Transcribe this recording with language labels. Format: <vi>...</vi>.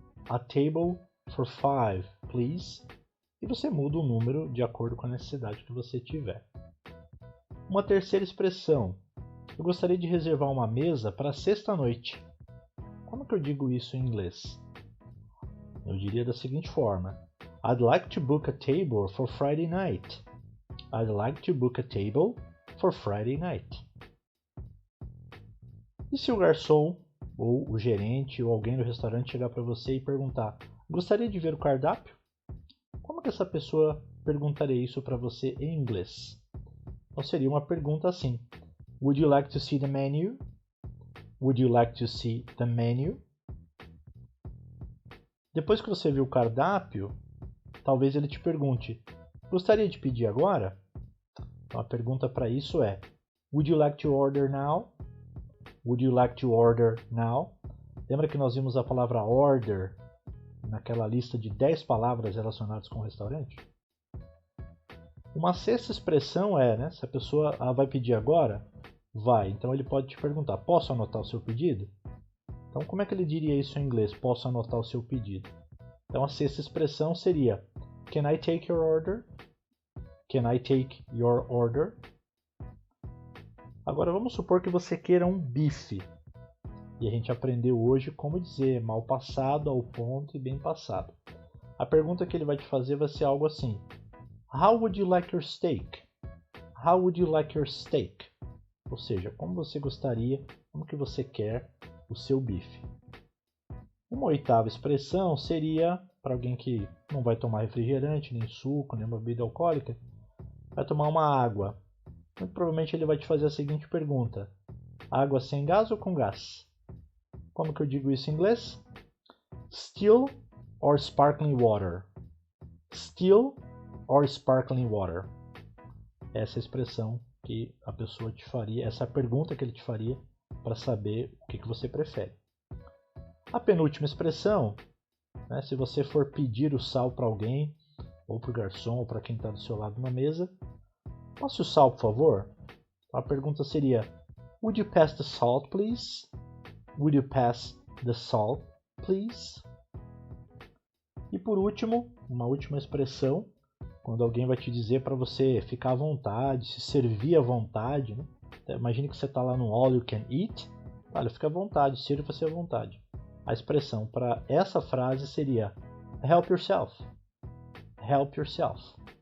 <en>A table for 5, please.</en> <pt>E você muda o número de acordo com a necessidade que você tiver. Uma terceira expressão. Eu gostaria de reservar uma mesa para sexta-noite. Como que eu digo isso em inglês? Eu diria da seguinte forma.</pt> <en>I'd like to book a table for Friday night. I'd like to book a table for Friday night.</en> <pt>E se o garçom, ou o gerente, ou alguém do restaurante chegar para você e perguntar: gostaria de ver o cardápio? Como que essa pessoa perguntaria isso para você em inglês? Então seria uma pergunta assim.</pt> <en>Would you like to see the menu? Would you like to see the menu?</en> <pt>Depois que você viu o cardápio, talvez ele te pergunte: gostaria de pedir agora? Então a pergunta para isso é:</pt> <en>Would you like to order now? Would you like to order now?</en> <pt>Lembra que nós vimos a palavra order naquela lista de 10 palavras relacionadas com o restaurante? Uma sexta expressão é, se a pessoa vai pedir agora, vai. Então ele pode te perguntar: posso anotar o seu pedido? Então como é que ele diria isso em inglês? Posso anotar o seu pedido? Então a sexta expressão seria</pt> <en>Can I take your order? Can I take your order?</en> <pt>Agora vamos supor que você queira um bife. E a gente aprendeu hoje como dizer mal passado, ao ponto e bem passado. A pergunta que ele vai te fazer vai ser algo assim:</pt> <en>How would you like your steak? How would you like your steak?</en> <pt>Ou seja, como você gostaria, como que você quer o seu bife. Uma oitava expressão seria, para alguém que não vai tomar refrigerante, nem suco, nem bebida alcoólica, vai tomar uma água. Muito provavelmente ele vai te fazer a seguinte pergunta: água sem gás ou com gás? Como que eu digo isso em inglês?</pt> <en>Still or sparkling water? Still or sparkling water?</en> <pt>Essa é a expressão que a pessoa te faria, essa é a pergunta que ele te faria para saber o que você prefere. A penúltima expressão, se você for pedir o sal para alguém, ou para o garçom, ou para quem está do seu lado na mesa, passe o sal, por favor. A pergunta seria:</pt> <en>Would you pass the salt, please? Would you pass the salt, please?</en> <pt>E por último, uma última expressão, quando alguém vai te dizer para você ficar à vontade, se servir à vontade. Imagine que você está lá no All You Can Eat. Olha, fica à vontade, sirva-se à vontade. A expressão para essa frase seria</pt> <en>Help yourself. Help yourself.</en>